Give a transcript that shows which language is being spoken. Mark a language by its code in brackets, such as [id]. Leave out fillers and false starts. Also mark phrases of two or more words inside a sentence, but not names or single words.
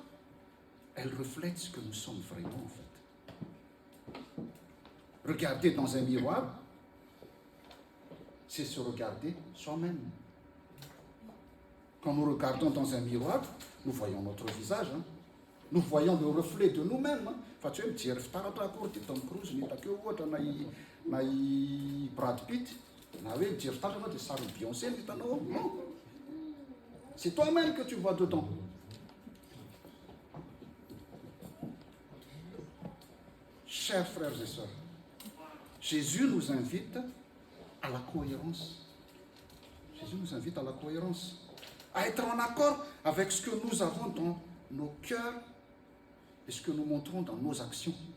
[fr] Elle reflète ce que nous sommes vraiment, en fait. Regarder dans un miroir, c'est se regarder soi-même. Quand nous regardons dans un miroir, nous voyons notre visage. Hein? Nous voyons le reflet de nous-mêmes. [mg] Fa tsy hoe mijery fitaratra akory ty Tom Cruise ny takeo ohatra na i Brad Pitt, na hoe mijery fitaratra anao dia sary Beyoncé ny hitanao. [fr] Non. C'est toi-même que tu vois dedans. Chers frères et sœurs, Jésus nous invite à la cohérence. Jésus nous invite à la cohérence, à être en accord avec ce que nous avons dans nos cœurs et ce que nous montrons dans nos actions.